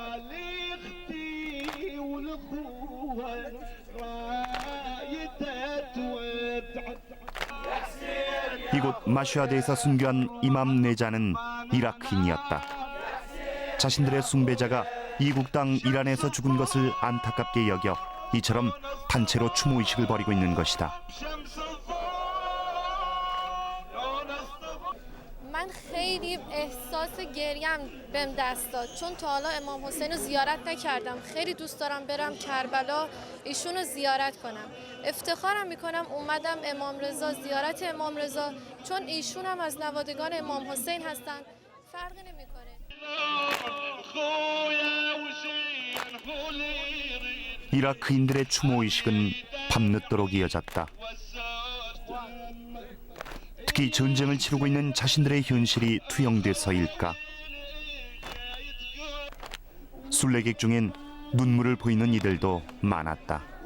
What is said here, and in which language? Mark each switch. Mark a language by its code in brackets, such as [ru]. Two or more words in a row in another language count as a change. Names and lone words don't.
[ko] 이곳 마슈아드에서 순교한 이맘 네자는 이라크인이었다. 자신들의 숭배자가 이국 땅 이란에서 죽은 것을 안타깝게 여겨 이처럼 단체로 추모의식을 벌이고 있는 것이다. [fa] من خیلی احساس گریم بهم دست داد چون تا حالا امام حسین رو زیارت نکردم. خیلی دوست دارم برم کربلا ایشون رو زیارت کنم. افتخارم میکنم اومدم امام رضا زیارت امام رضا چون ایشون هم از نوادگان امام حسین هستن. فرقی نمیکنه. [ko] 이라크인들의 추모 의식은 밤늦도록 이어졌다. 특히 전쟁을 치르고 있는 자신들의 현실이 투영돼서일까. 순례객 중엔 눈물을 보이는 이들도 많았다.